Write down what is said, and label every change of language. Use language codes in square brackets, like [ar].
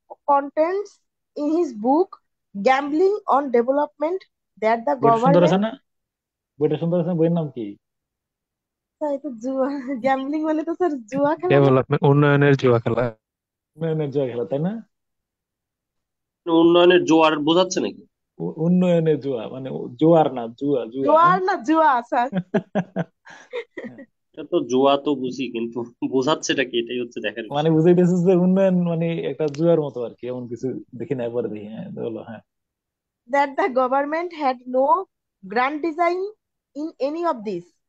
[en] contends in his book Gambling on Development that the [bn] বইটা সুন্দর আছে [en] government, [bn] না? বইটা সুন্দর আছে না? বইয়ের নাম কি? স্যার এটা জুয়া, গ্যাম্বলিং মানে তো স্যার জুয়া খেলা না? ডেভেলপমেন্ট উন্নয়নের জুয়া খেলা। উন্নয়নের জয় খেলা, তাই না? উন্নয়নের জোয়ার বোঝাচ্ছে নাকি? উন্নয়নের জুয়া মানে জোয়ার না, জুয়া, জুয়া, হ্যাঁ। জোয়ার না জুয়া স্যার। এটা তো জোয়া তো বুঝি, কিন্তু বোঝাচ্ছেটা কি এটাই হচ্ছে দেখার মানে বিষয়। বুঝাইতেছিস যে উন্নয়ন মানে একটা জুয়ার মতো আর কি, এমন কিছু দেখি না, একবার দেখি, হ্যাঁ, বলো, হ্যাঁ। [en] That the government had no grand design in any of this.